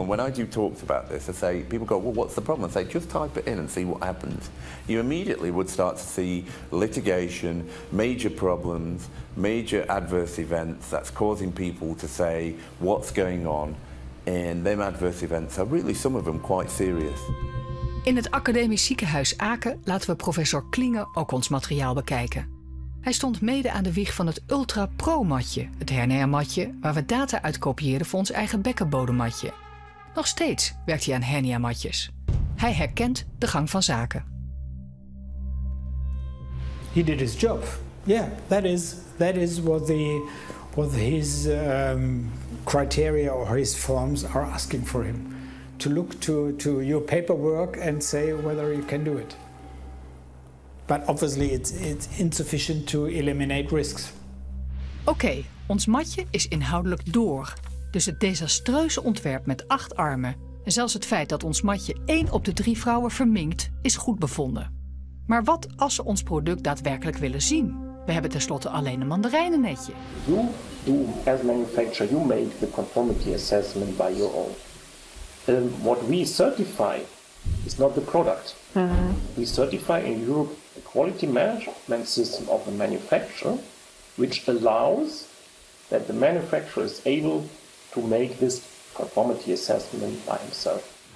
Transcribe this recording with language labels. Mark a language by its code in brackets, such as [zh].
[en] And when I do talks about this, I say, people go, well, what's the problem? I say, just type it in and see what happens. You immediately would start to see litigation, major problems, major adverse events that's causing people to say, what's going on? And them adverse events are really, some of them, quite serious. [nl] In het academisch ziekenhuis Aken laten we professor Klinge ook ons materiaal bekijken. Hij stond mede aan de wieg van het Ultra Pro-matje, het hernia-matje waar we data uit kopieerden voor ons eigen bekkenbodemmatje. Nog steeds werkt hij aan hernia-matjes. Hij herkent de gang van zaken. [en] He did his job. Yeah, that is what his criteria or his forms are asking for him. To look to your paperwork and say whether you can do it. But obviously it's insufficient to eliminate risks. [nl] Oké, ons matje is inhoudelijk door. Dus het desastreuze ontwerp met 8 armen en zelfs het feit dat ons matje 1 op de 3 vrouwen verminkt, is goed bevonden. Maar wat als ze ons product daadwerkelijk willen zien? We hebben tenslotte alleen een mandarijnennetje. [en] You do, as manufacturer, you make the conformity assessment by your own. What we certify is not the product. We certify in Europe a quality management system of the manufacturer, which allows that the manufacturer is able to make this conformity assessment by himself.